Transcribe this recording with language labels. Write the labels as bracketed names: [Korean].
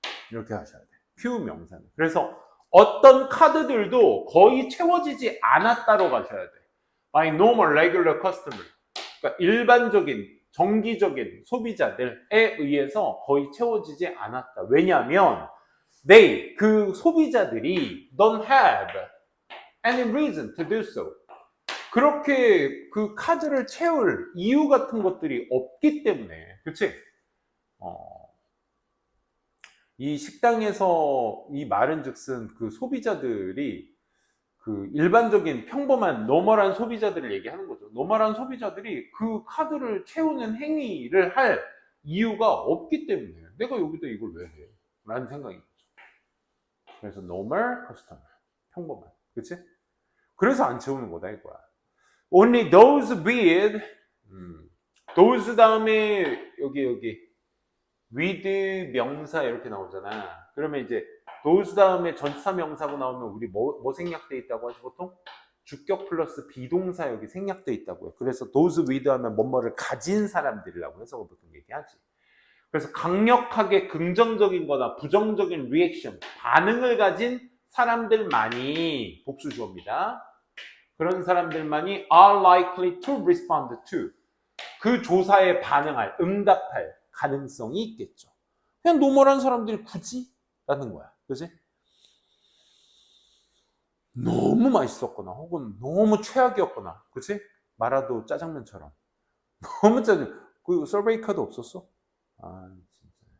[Korean] 이렇게 하셔야 돼. 표 명사는. 그래서 어떤 카드들도 거의 채워지지 않았다로 가셔야 돼. [English] By normal, regular customer. [Korean] 그러니까 일반적인, 정기적인 소비자들에 의해서 거의 채워지지 않았다. 왜냐하면 [English] they, [Korean] 그 소비자들이 [English] don't have any reason to do so. [Korean] 그렇게 그 카드를 채울 이유 같은 것들이 없기 때문에, 그치? 이 식당에서 이 말은즉슨 그 소비자들이 그 일반적인 평범한 노멀한 소비자들을 얘기하는 거죠. 노멀한 소비자들이 그 카드를 채우는 행위를 할 이유가 없기 때문에 내가 여기다 이걸 왜 해? 라는 생각인 거죠. 그래서 normal customer, 평범한, 그치? 그래서 안 채우는 거다 이거야. [English] Only those with those [Korean] 다음에 여기 with 명사 이렇게 나오잖아. 그러면 이제 those 다음에 전치사 명사고 나오면 우리 뭐 생략돼 있다고 하지 보통? 주격 플러스 비동사 여기 생략돼 있다고요. 그래서 those with 하면 뭐뭐를 가진 사람들이라고 해서 보통 얘기하지. 그래서 강력하게 긍정적인 거나 부정적인 리액션, 반응을 가진 사람들만이 복수주어입니다. 그런 사람들만이 [English] are likely to respond to. [Korean] 그 조사에 반응할, 응답할 가능성이 있겠죠. 그냥 노멀한 사람들이 굳이? 라는 거야. 그지? 너무 맛있었거나 혹은 너무 최악이었거나, 그치? 마라도 짜장면처럼 너무 짜장. 그 서베이 카드 없었어? 아 진짜.